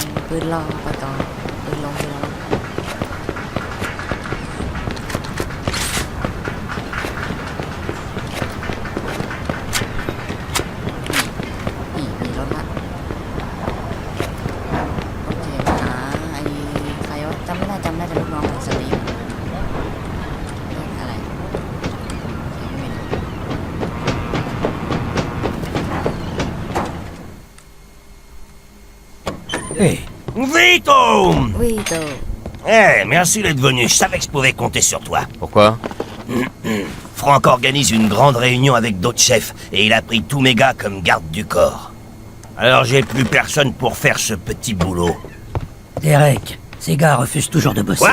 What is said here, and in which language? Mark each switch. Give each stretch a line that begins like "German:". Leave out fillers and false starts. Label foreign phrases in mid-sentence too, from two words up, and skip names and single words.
Thai: ปืนรอไปก่อนปืนลงไปแล้วนี่มีรถละโอเคไอ้ใครวะจำไม่ได้แต่ลูกน้องของสลีปอะไรไม่รู้
French: Hé, Vito!
Thai: วิโต
French: Eh, merci d'être venu. Je savais que je pouvais compter sur toi. Pourquoi? Franck organise une grande réunion avec d'autres chefs et il a pris tous mes gars comme garde du corps. Alors j'ai plus personne pour faire ce petit boulot. Derek, ces gars refusent toujours de bosser.